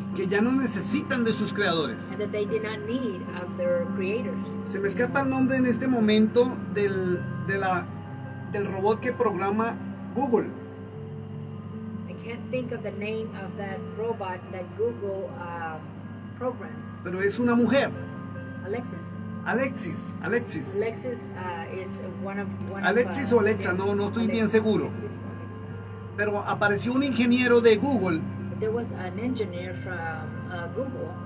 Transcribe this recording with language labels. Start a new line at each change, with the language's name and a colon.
Spanish: Que ya no necesitan de sus creadores.
English: and that they did not need of their creators.
Spanish: Se me escapa el nombre en este momento del robot que programa Google.
English: I can't think of the name of that robot that Google programs.
Spanish: Pero es una mujer. Alexis. Alexis.
English: Alexis is one of
Spanish: Alexis o Alexa, no estoy bien seguro. Alexis. pero apareció un ingeniero de Google
English: But there was an engineer from Google